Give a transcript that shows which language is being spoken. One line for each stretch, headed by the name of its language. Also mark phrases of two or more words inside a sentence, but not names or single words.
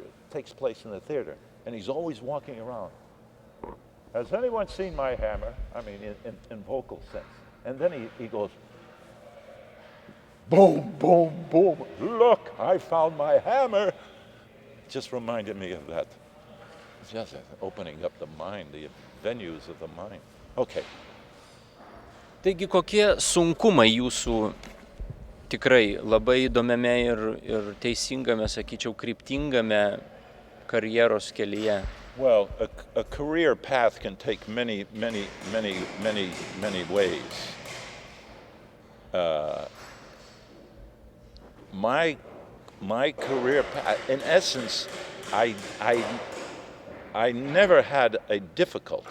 English: It takes place in the theater, and he's always walking around. Has anyone seen my hammer? I mean, in vocal sense. And then he goes, boom, boom, boom. Look, I found my hammer. Just reminded me of that. Just opening up the mind, the venues of the mind. Okay.
Lithuanian: Taigi kokie sunkumai jūsų tikrai labai įdomiame ir teisingame, sakyčiau, kryptingame karjeros kelyje?
English: Well, a career path can take many ways. My career path, in essence, I never had a difficulty.